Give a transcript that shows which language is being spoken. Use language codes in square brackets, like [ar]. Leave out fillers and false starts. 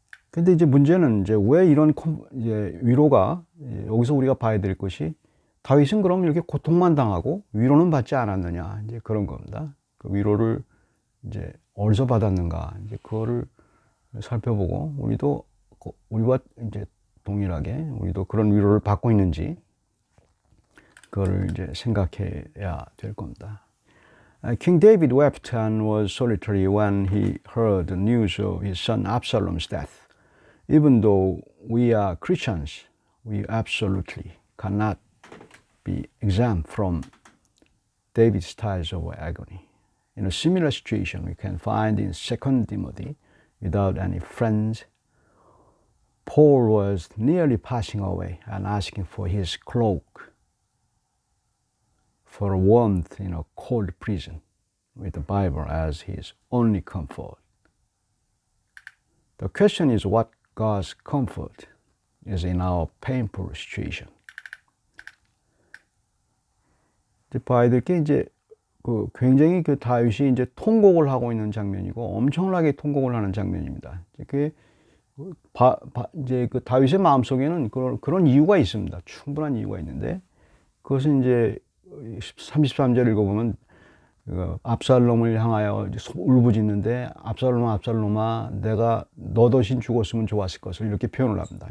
[ko] 근데 이제 문제는 이제 왜 이런 이제 위로가, 여기서 우리가 봐야 될 것이, 다윗은 그럼 이렇게 고통만 당하고 위로는 받지 않았느냐, 이제 그런 겁니다. 그 위로를 이제 어디서 받았는가, 이제 그거를 살펴보고, 우리와 이제 동일하게 우리도 그런 위로를 받고 있는지, 그거를 이제 생각해야 될 겁니다. [en] King David wept and was solitary when he heard the news of his son Absalom's death. Even though we are Christians, we absolutely cannot be exempt from David's styles of agony. In a similar situation we can find in 2 Timothy, without any friends, Paul was nearly passing away and asking for his cloak for warmth in a cold prison, with the Bible as his only comfort. The question is what God's comfort is in our painful situation. [ko] 이제 봐야 될 게, 이제 그 굉장히 그 다윗이 이제 통곡을 하고 있는 장면이고, 엄청나게 통곡을 하는 장면입니다. 그게 이제 그 다윗의 마음 속에는 그런 이유가 있습니다. 충분한 이유가 있는데, 그것은 이제 33절 읽어보면 압살롬을 향하여 울부짖는데, 압살롬아 내가 너 대신 죽었으면 좋았을 것을, 이렇게 표현을 합니다.